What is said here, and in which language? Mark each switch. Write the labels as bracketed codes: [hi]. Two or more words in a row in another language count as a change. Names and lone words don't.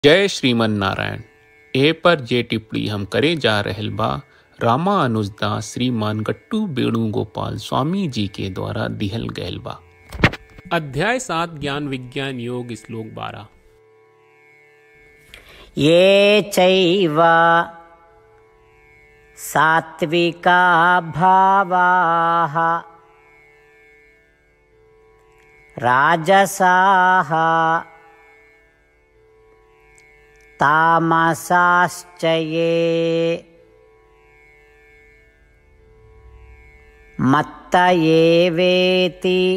[bho] जय श्रीमन नारायण। ए पर जे टिप्पणी हम करे जा रहल बा रामानुजदास श्रीमान गट्टू वेणुगोपाल स्वामी जी के द्वारा दिहल गयल बा। अध्याय 7 ज्ञान विज्ञान योग श्लोक 12। [sa] ये चैव सात्विका भावाः राजसाः तामसाश्च ये मत्त एवेति